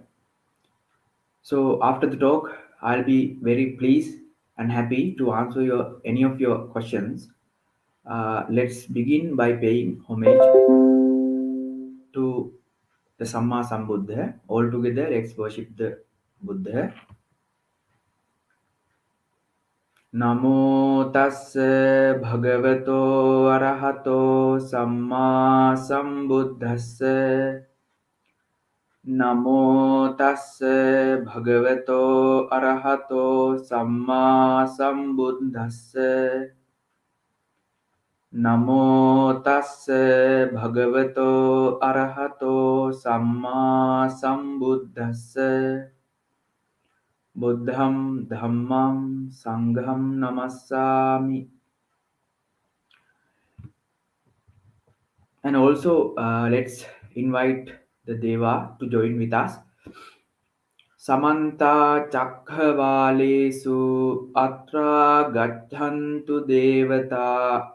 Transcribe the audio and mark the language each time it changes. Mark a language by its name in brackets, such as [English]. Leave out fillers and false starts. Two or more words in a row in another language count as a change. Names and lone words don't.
[English] So after the talk, I'll be very pleased and happy to answer any of your questions. Let's begin by paying homage to the [Pali] Samma Sambuddha. [English] All together, let's worship the Buddha. [Pali] Namo tassa bhagavato arahato samma sambuddhassa. Namo tassa bhagavato arahato samma sambuddhassa. Namo tassa bhagavato arahato samma sambuddhassa. Buddham dhammam sangham namassami. [English] And also, let's invite the Deva to join with us. [Pali] Samanta Chakravalesu Atra Gachantu Devata